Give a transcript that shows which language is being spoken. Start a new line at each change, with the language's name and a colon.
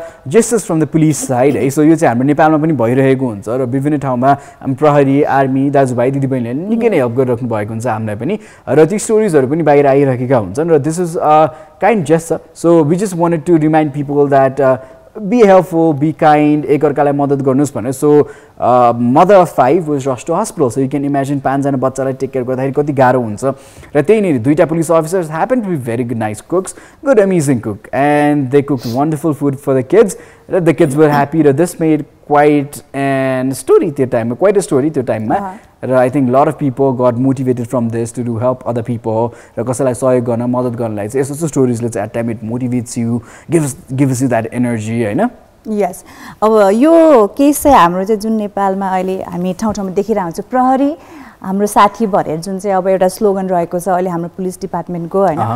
English: gestures from the police side
Nepali: है so यो चाहिँ हाम्रो नेपालमा पनि भइरहेको हुन्छ र विभिन्न ठाउँमा प्रहरी आर्मी दाजुभाइ दिदीबहिनीहरूले निकै नै हेल्प गरिराख्नु भएको हुन्छ हामीलाई पनि र ती स्टोरिजहरू पनि बाहिर आइरहेका हुन्छन् र
English: this is kind gesture so we just wanted to remind people that be helpful, be kind,
Nepali: एकअर्कालाई मद्दत गर्नुस् भनेर.
English: So mother of 5 was rushed to hospital. So you can imagine
Nepali: 5 जना बच्चालाई टेक केयर गर्दाखेरि कति गाह्रो हुन्छ. र त्यहीँनिर दुईटा
English: police officers happened to be very good, nice cooks, good, amazing cook, and they cooked wonderful food for the kids. The kids were happy. This made quite a story
Nepali: त्यो टाइममा,
English: quite a story त्यो टाइममा. र I think a lot of people got motivated from this to do help other people.
Nepali: र कसैलाई सहयोग गर्न, मद्दत गर्नलाई चाहिँ यस्तो स्टोरीजले चाहिँ
English: at time it motivates you, gives you that energy,
Nepali: हैन?
English: Yes.
Nepali: अब यो केस चाहिँ हाम्रो चाहिँ जुन नेपालमा अहिले हामी ठाउँ-ठाउँमा देखिरहेको हुन्छ, प्रहरी हाम्रो साथी भएर जुन चाहिँ अब एउटा स्लोगन रहेको छ अहिले हाम्रो पुलिस डिपार्टमेन्टको, हैन?